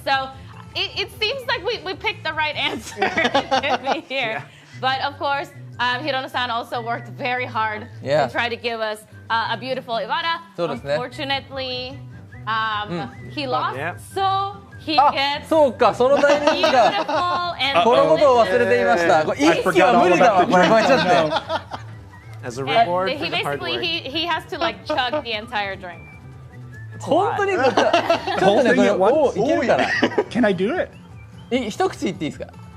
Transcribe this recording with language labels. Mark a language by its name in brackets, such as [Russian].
[English] So it seems like we picked the right answer here. But of course, Hirono-san also worked very hard to try to give us a beautiful Iwata. Unfortunately, he lost, so he gets [Japanese] そうか、そのタイミングだ。 [English] beautiful and [Japanese] このことを忘れていました。これ一気は無理だわ。これごめんちょっと。 [English] As a And reward he for the hard basically work. he has to like chug the entire drink. [Japanese] 本当にこれちょっとねこれおいけるから。 [English] Can I do it? [Japanese] 一口いっていいですか。